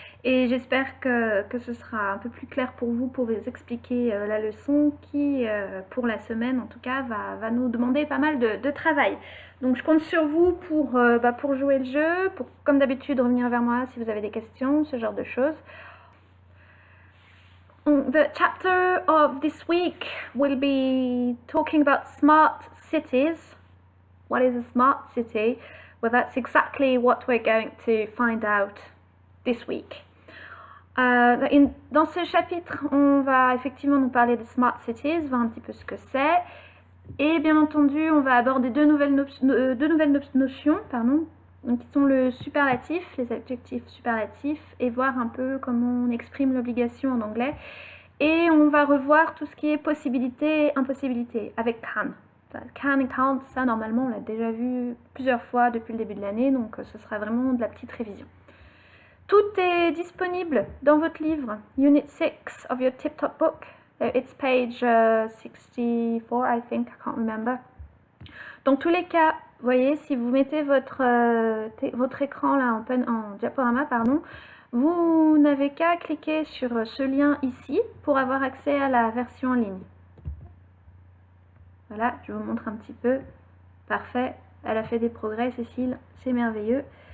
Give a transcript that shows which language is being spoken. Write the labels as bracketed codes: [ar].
[fr] Et j'espère que ce sera un peu plus clair pour vous expliquer la leçon qui, pour la semaine en tout cas, va nous demander pas mal de travail. Donc je compte sur vous pour jouer le jeu, pour comme d'habitude revenir vers moi si vous avez des questions, ce genre de choses. [en] The chapter of this week will be talking about smart cities. What is a smart city? Well, that's exactly what we're going to find out this week. [fr] Dans ce chapitre, on va effectivement nous parler de smart cities, voir un petit peu ce que c'est. Et bien entendu, on va aborder deux nouvelles notions, qui sont le superlatif, les adjectifs superlatifs, et voir un peu comment on exprime l'obligation en anglais. Et on va revoir tout ce qui est possibilité et impossibilité avec can. Can et can't, ça normalement on l'a déjà vu plusieurs fois depuis le début de l'année, donc ce sera vraiment de la petite révision. Tout est disponible dans votre livre, [en] Unit 6 of your Tip Top book. It's page 64, I think, I can't remember. [fr] Dans tous les cas, vous voyez, si vous mettez votre écran là en diaporama, vous n'avez qu'à cliquer sur ce lien ici pour avoir accès à la version en ligne. Voilà, je vous montre un petit peu. Parfait, elle a fait des progrès, Cécile, c'est merveilleux.